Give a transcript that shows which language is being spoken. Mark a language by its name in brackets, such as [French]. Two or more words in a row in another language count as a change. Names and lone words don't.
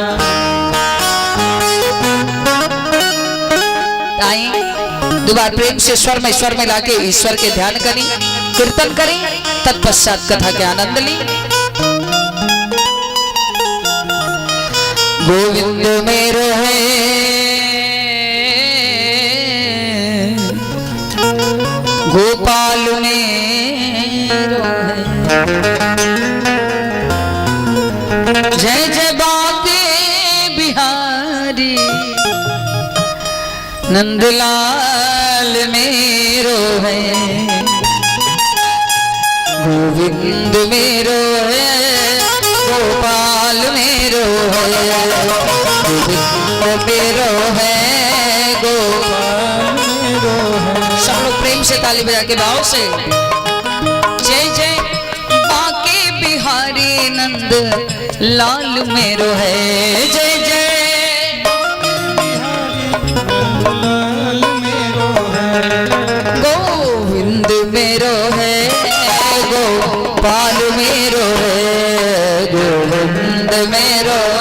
[Hindi] दोबार प्रेम से स्वर में लाके ईश्वर के ध्यान करें, कीर्तन करें, तत्पश्चात कथा के आनंद ली। [Braj] गोविंद मेरो है गोपाल मेरो है, जय जय बाके बिहारी नंदलाल मेरो है। गोविंद मेरो है गोपाल मेरो है, गोविंद मेरो है गोपाल मेरो है। [Hindi] सब लोग प्रेम से ताली बजा के भाव से [Braj] जय जय बाके बिहारी नंद लाल मेरो है, जय जय गोविंद मेरो है गोपाल मेरो है, गोविंद मेरो